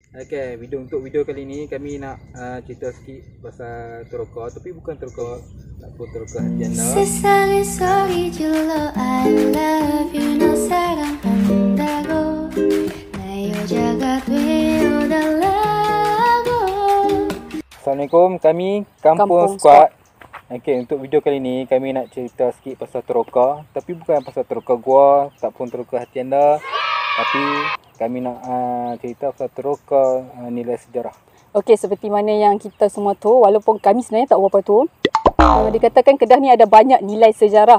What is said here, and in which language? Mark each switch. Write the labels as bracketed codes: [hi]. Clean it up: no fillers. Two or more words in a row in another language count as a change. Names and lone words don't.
[ms] Okay, untuk video kali ni kami nak cerita sikit pasal Teroka, tapi bukan Teroka Teroka Hatiana. [ko] 세상에 소리 질러 [en] I love you [ko] 너 사랑한다고 나 여자가 되어달라고. [ms] Assalamualaikum, kami Kampung Squad. Okay, untuk video kali ni kami nak cerita sikit pasal Teroka, tapi bukan pasal Teroka gua, tak pun Teroka Hatiana, tapi kami nak cerita pasal Teroka nilai sejarah. Okey, seperti mana yang kita semua tahu, walaupun kami sebenarnya tak berapa tahu, dikatakan Kedah ni ada banyak nilai sejarah.